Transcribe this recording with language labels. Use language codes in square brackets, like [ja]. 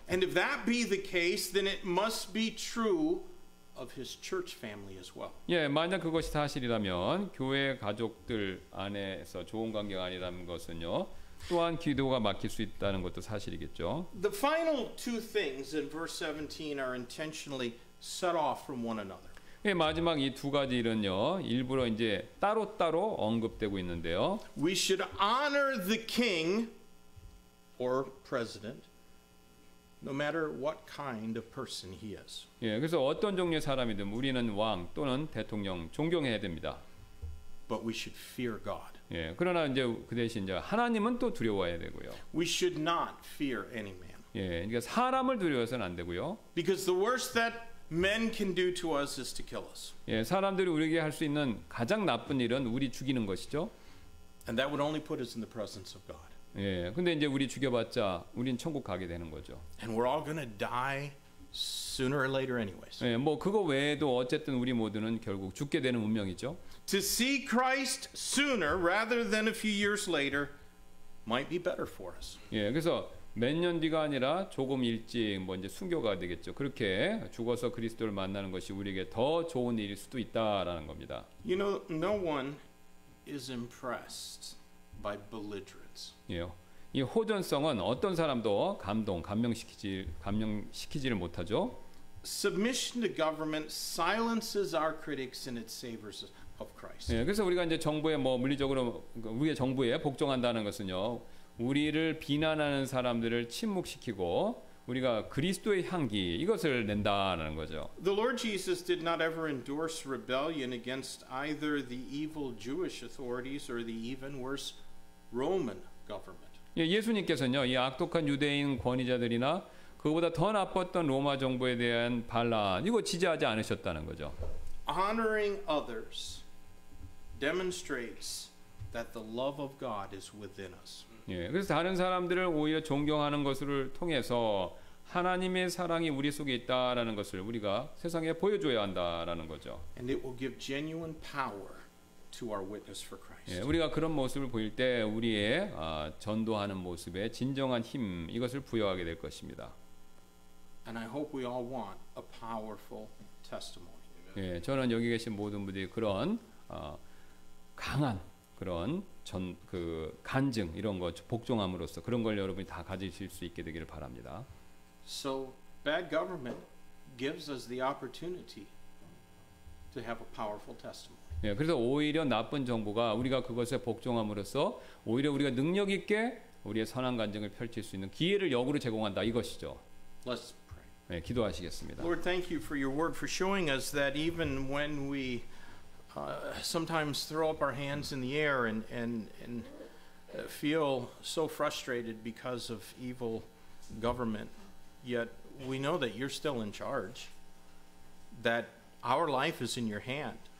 [en] And if that be the case, then it must be true of his church family as well. [ko] 예, 만약 그것이 사실이라면 교회 가족들 안에서 좋은 관계가 아니라는 것은요. 또한 기도가 막힐 수 있다는 것도 사실이겠죠. [en] The final two things in verse 17 are intentionally set off from one another. [ko] 예, 마지막 이 두 가지 일은요. 일부러 이제 따로따로 언급되고 있는데요. [en] We should honor the king or president no matter what kind of person he is. [ko] 예, 그래서 어떤 종류의 사람이든 우리는 왕 또는 대통령 존경해야 됩니다. [en] But we should fear God. [ko] 예, 그러나 이제 그 대신 이제 하나님은 또 두려워해야 되고요. [en] We should not fear any man. [ko] 예, 그러니까 사람을 두려워서는 안 되고요. [en] Because the worst that men can do to us is to kill us. [ko] 예, 사람들이 우리에게 할 수 있는 가장 나쁜 일은 우리 죽이는 것이죠. [en] And that would only put us in the presence of God. [ko] 예, 근데 이제 우리 죽여봤자 우린 천국 가게 되는 거죠. [en] And we're all going to die sooner or later anyways. [ko] 예, 뭐 그거 외에도 어쨌든 우리 모두는 결국 죽게 되는 운명이죠. [en] To see Christ sooner rather than a few years later might be better for us. [ko] 예, 그래서 몇 년 뒤가 아니라 조금 일찍 뭐 이제 순교가 되겠죠. 그렇게 죽어서 그리스도를 만나는 것이 우리에게 더 좋은 일일 수도 있다라는 겁니다. [en] You know, no one is impressed by belligerence. [ko] 예, 이 호전성은 어떤 사람도 감명시키지를 못하죠. [en] Submission to government silences our critics and it savors of Christ. [ko] 예, 그래서 우리가 이제 정부에 뭐 물리적으로 우리의 정부에 복종한다는 것은요, 우리를 비난하는 사람들을 침묵시키고 우리가 그리스도의 향기 이것을 낸다는 거죠. [en] The Lord Jesus did not ever endorse rebellion against either the evil Jewish authorities or the even worse Roman government. [ko] 예, 예수님께서는요, 이 악독한 유대인 권위자들이나 그보다 더 나빴던 로마 정부에 대한 반란 이거 지지하지 않으셨다는 거죠. [en] Honoring others demonstrates that the love of God is within us. [ko] 예, 그래서 다른 사람들을 오히려 존경하는 것을 통해서 하나님의 사랑이 우리 속에 있다라는 것을 우리가 세상에 보여줘야 한다라는 거죠. [en] And it will give genuine power to our witness for Christ. [ko] 예, 우리가 그런 모습을 보일 때 우리의 전도하는 모습에 진정한 힘 이것을 부여하게 될 것입니다. [en] And I hope we all want a powerful testimony. [ko] 예, 저는 여기 계신 모든 분들이 그런 강한 그런 간증 이런 거 복종함으로써 그런 걸 여러분이 다 가지실 수 있게 되기를 바랍니다. [en] So bad government gives us the opportunity to have a powerful testimony. [ko] 예, 그래서 오히려 나쁜 정부가 우리가 그것에 복종함으로써 오히려 우리가 능력 있게 우리의 선한 간증을 펼칠 수 있는 기회를 역으로 제공한다 이것이죠. [en] Let's pray. [ko] 네, 기도하시겠습니다. [en] Lord, thank you for your word, for showing us that even when we sometimes throw up our hands in the air and feel so frustrated because of evil government, yet we know that you're still in charge, that our life is in your hand.